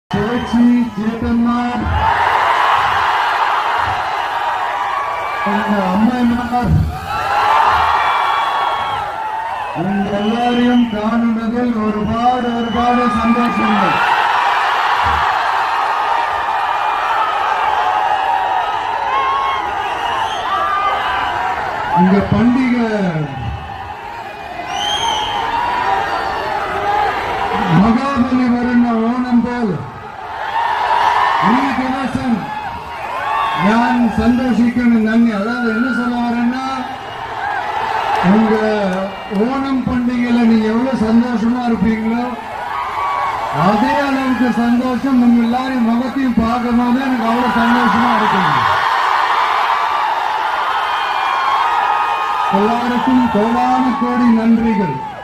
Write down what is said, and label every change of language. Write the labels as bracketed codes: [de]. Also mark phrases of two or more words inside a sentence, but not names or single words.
[ml] ചുഴറ്റി ചേട്ടന്മാർ അമ്മമാർ എല്ലാരെയും കാണുന്നതിൽ ഒരുപാട് സന്തോഷങ്ങൾ. [ta] இங்க பண்டிகை [ml] மகாபலி വരുന്ന ഓണം പോലെ ഈ ദിവസം ഞാൻ സന്തോഷിക്കണം നന്ദി. [ta] அதாவது என்ன சொல்ல வரேன்னா, உங்க ஓணம் பண்டிகையில நீங்க எவ்வளவு சந்தோஷமா இருப்பீங்களோ அதே அளவுக்கு சந்தோஷம் உங்க எல்லாரையும் முகத்தையும் பார்க்கும் போது எனக்கு அவ்வளவு சந்தோஷமா இருக்கணும். எல்லாருக்கும் கோடான கோடி நன்றிகள்.